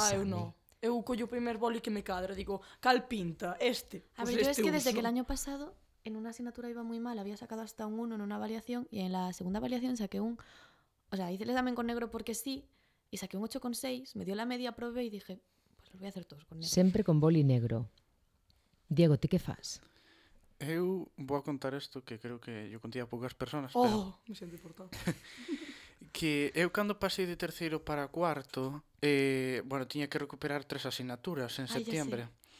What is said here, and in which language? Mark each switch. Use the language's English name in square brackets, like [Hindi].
[Galician] examen. Ah, eu non. Eu collo o primer boli que me cadra, digo, cal pinta, este. [Spanish] A ver, pues yo es que uso. Desde que el año pasado, en una asignatura iba muy mal, había sacado hasta un 1 en una avaliación, y en la segunda avaliación saqué un... O sea, hice el examen con negro porque sí, y saqué un 8,6, me dio la media, probé y dije, pues los voy a hacer todos con negro. [Galician] Sempre con boli negro. Diego, ¿te qué fas? Eu vou a contar isto que creo que eu contei a poucas persoas. Oh, pero... me sinto importado. Que eu cando pasei de terceiro para cuarto, bueno, tiña que recuperar tres asignaturas en setembro.